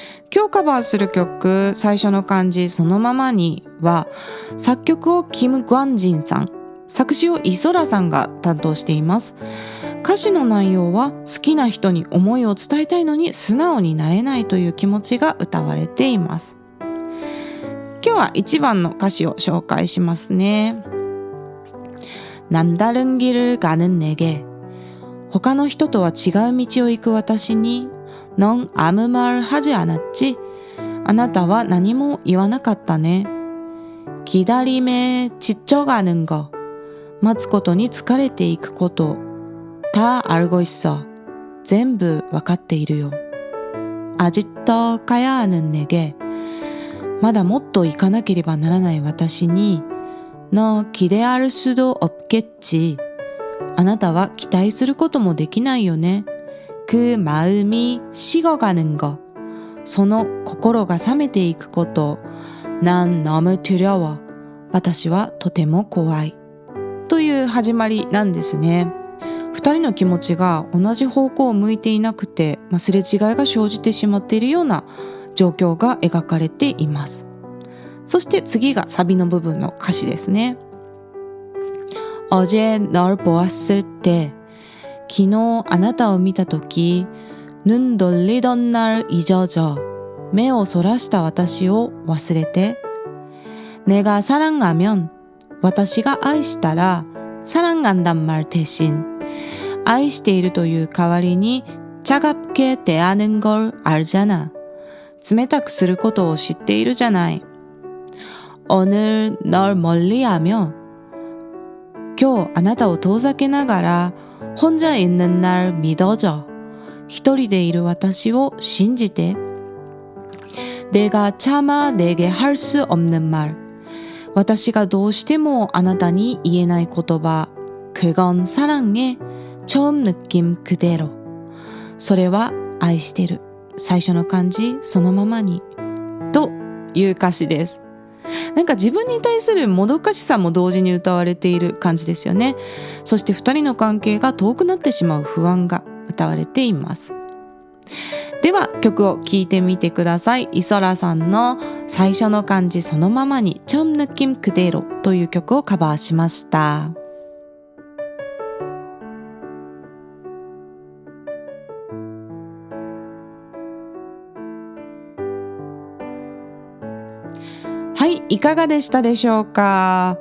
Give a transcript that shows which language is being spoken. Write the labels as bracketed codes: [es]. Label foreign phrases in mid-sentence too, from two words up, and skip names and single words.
[ja] 今日カバーする曲最初の漢字そのままには作曲をキム・グァンジンさん、作詞をイソラさんが担当しています。歌詞の内容は好きな人に思いを伝えたいのに素直になれないという気持ちが歌われています。今日は1番の歌詞を紹介しますね。 [ko] 남다른 길을 가는 내게 [ja] 他の人とは違う道を行く私に [ko] 넌 아무 말 하지 않았지? [ja] あなたは何も言わなかったね。 [ko] 기다림에 지쳐가는 거 [ja] 待つことに疲れていくこと [ko] 다 알고 있어. [ja] 全部わかっているよ。 [ko] 아직도 가야 하는 내게 [ja] まだもっと行かなければならない私に [ko] 너 기대할 수도 없겠지. [ja] あなたは期待することもできないよね。 [ko] 그 마음이 식어가는 거 [ja] その心が冷めていくこと [ko] 난 너무 두려워. [ja] 私はとても怖い。という始まりなんですね。二人の気持ちが同じ方向を向いていなくて、すれ違いが生じてしまっているような状況が描かれています。そして次がサビの部分の歌詞ですね。 [ko] 어제 널 보았을 때 [ja] 昨日あなたを見たとき [ko] 눈 돌리던 날 잊어져 [ja] 目をそらした私を忘れて [ko] 내가 사랑하면 [ja] 私が愛したら [ko] 사랑한단 말 대신 [ja] 愛しているという代わりに [ko] 차갑게 대하는 걸 알잖아. [ja] 冷たくすることを知っているじゃない。 [ko] 오늘 널 멀리하며 [ja] 今日あなたを遠ざけながら [ko] 혼자 있는 날 믿어줘. [ja] 一人でいる私を信じて [ko] 내가 차마 내게 할 수 없는 말 [ja] 私がどうしてもあなたに言えない言葉 [ko] 그건 사랑의 처음 느낌 그대로 [ja] それは愛してる最初の漢字そのままにという歌詞です。なんか自分に対するもどかしさも同時に歌われている感じですよね。そして二人の関係が遠くなってしまう不安が歌われています。では曲を聴いてみてください。イソラさんの最初の漢字そのままに [ko] 처음 느낌 그대로 [ja] という曲をカバーしました。はい、いかがでしたでしょうか。